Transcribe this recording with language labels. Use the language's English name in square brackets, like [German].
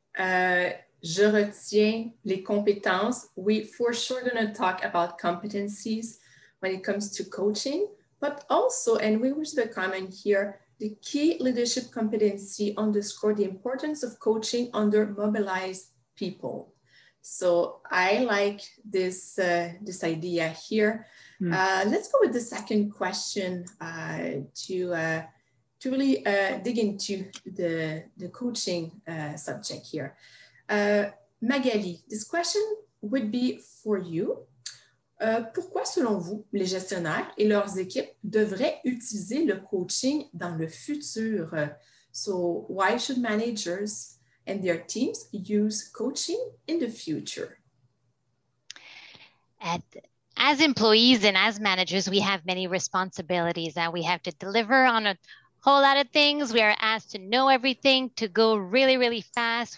[French] Je retiens les compétences. [English] We for sure going to talk about competencies when it comes to coaching, but also, and we wish to comment here, the key leadership competency underscore the importance of coaching under mobilized people. So I like this idea here. Let's go with the second question to really dig into the coaching subject here. Magali, this question would be for you. [French] Pourquoi, selon vous, les gestionnaires et leurs équipes devraient utiliser le coaching dans le futur? [English] So, why should managers and their teams use coaching in the future? As employees and as managers, we have many responsibilities and we have to deliver on a whole lot of things. We are asked to know everything, to go really, really fast.